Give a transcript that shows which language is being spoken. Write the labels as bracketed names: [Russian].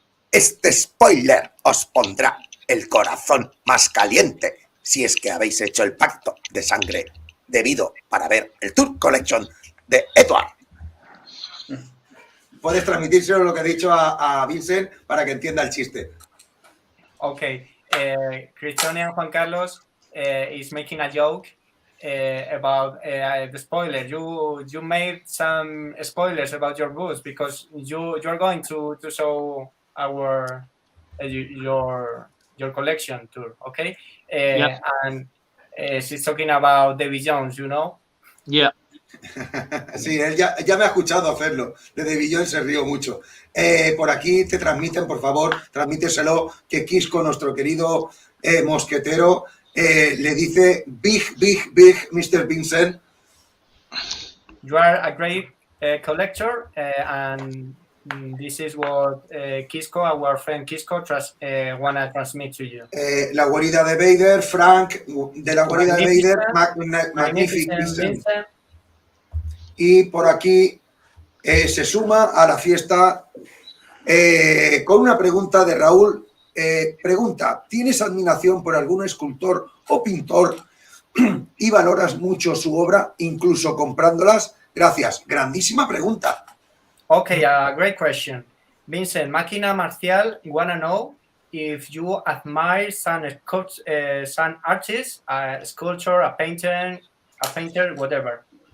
[Spanish] Este spoiler os pondrá el corazón más caliente si es que habéis hecho el pacto de sangre debido para ver el Tour Colección de Edward. Puedes transmitírselo lo que he dicho a Vincent para que entienda el chiste. [English] Ok, Christian Juan Carlos is making a joke about the spoiler. You made some spoilers about your books because you're going to show our your collection tour, okay? Yeah. And she's talking about Davy Jones, you know? Yeah. [Spanish] Sí, él ya me ha escuchado hacerlo. De Davy se rió mucho. Por aquí te transmiten, por favor, transmíteselo, que Quisco, nuestro querido mosquetero, le dice [English] big, Mr. Vincent. You are a great collector, and this is what Quisco, our friend Quisco, wanna transmit to you. [Spanish] La guarida de Vader, Frank, de la guarida de Vader, magnífico. Y por aquí se suma a la fiesta con una pregunta de Raúl. Pregunta, ¿tienes admiración por algún escultor o pintor y valoras mucho su obra, incluso comprándolas? Gracias. Grandísima pregunta. [English] Okay, a great question. Vincent, Máquina Marcial wanna know if you admire some artist, a sculptor, a painter, whatever.